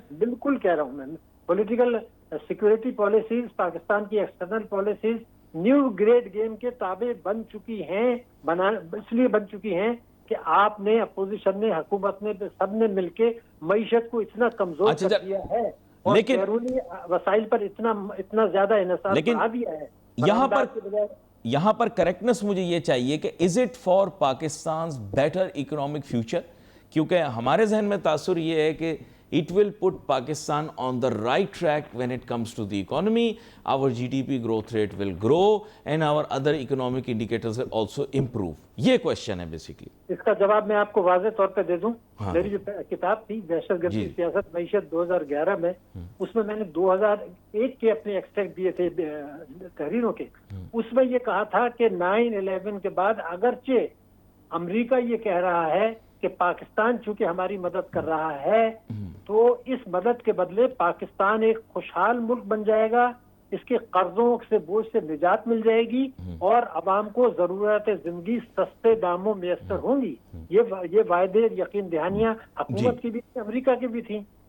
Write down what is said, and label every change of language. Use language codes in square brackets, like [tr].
[ur] بالکل کہہ رہا ہوں میں، پولیٹیکل سیکورٹی پالیسیز، پاکستان کی external policies new grade game کے تابع بن چکی ہیں، اس لیے بن چکی ہیں کہ آپ نے، اپوزیشن نے، حکومت نے، سب نے مل کے معیشت کو اتنا کمزور کر دیا ہے اور بیرونی وسائل پر اتنا زیادہ انحصار بڑھا دیا ہے۔ یہاں پر کریکٹنس مجھے یہ چاہیے کہ [en] is it for Pakistan's better economic future, [ur] کیونکہ ہمارے ذہن میں تاثر یہ ہے کہ [en] it will put Pakistan on the right track when it comes to the economy, our GDP growth rate will grow and our other economic indicators will also improve۔ [ur] یہ question ہے بیسیکلی۔ اس کا جواب میں آپ کو واضح طور پہ دے دوں۔ میری جو کتاب تھی دہشت گردی سیاست معیشت 2011 میں، اس میں نے 2001 کے اپنے ایکسٹریکٹ دیے تھے تحریروں کے، اس میں یہ کہا تھا کہ 9/11 کے بعد اگرچہ امریکہ یہ کہہ رہا ہے کہ پاکستان چونکہ ہماری مدد کر رہا ہے تو اس مدد کے بدلے پاکستان ایک خوشحال ملک بن جائے گا، اس کے قرضوں سے بوجھ سے نجات مل جائے گی اور عوام کو ضرورت زندگی سستے داموں میسر ہوں گی۔ یہ وعدے یقین دہانیاں حکومت کی بھی تھی، امریکہ کی بھی تھیں۔